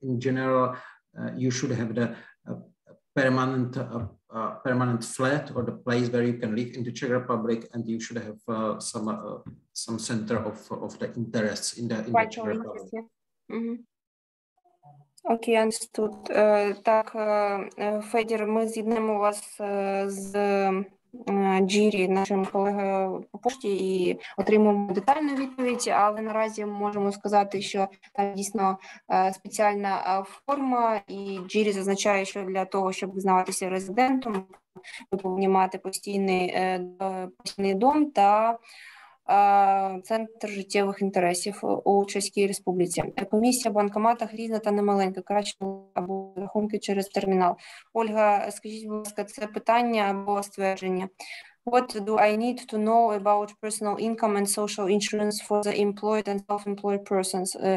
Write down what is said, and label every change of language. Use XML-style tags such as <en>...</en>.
<en>In general, you should have the permanent flat or the place where you can live in the Czech Republic, and you should have some center of the interests in the Czech Republic. Окей, understood.</en> <uk>Так, Федір, ми з'єднаємо вас з Джірі, нашим колегою по пошті, і отримаємо детальну відповідь, але наразі можемо сказати, що там дійсно спеціальна форма, і Джірі зазначає, що для того, щоб визнаватися резидентом, ви повинні мати постійний дом та Центр життєвих інтересів у Чеській Республіці. Комісія в банкоматах різна та немаленька, краще або рахунки через термінал. Ольга, скажіть, будь ласка, це питання або ствердження?</uk> <en>What do I need to know about personal income and social insurance for the employed and self-employed persons?</en>